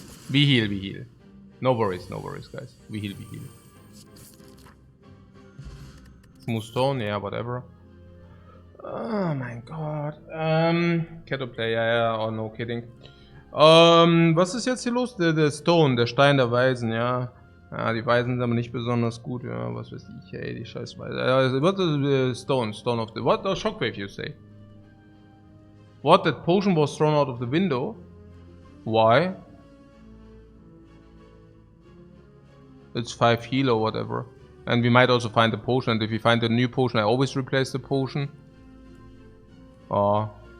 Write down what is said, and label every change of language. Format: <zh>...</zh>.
<en>We heal. No worries, guys. We heal. Smooth stone, yeah, whatever. Oh my god. Kettle play, ja, oh no kidding.</en> <de>Was ist jetzt hier los? Der Stone, der Stein der Weisen, ja. Ja, die Weisen sind aber nicht besonders gut, ja, was weiß ich, ey, die scheiß Weisen.</de> <en>What the stone of the... What? Oh, shockwave, you say? What? That potion was thrown out of the window? Why? It's 5 heal or whatever. And we might also find the potion, and if we find a new potion, I always replace the potion. Oh.</en>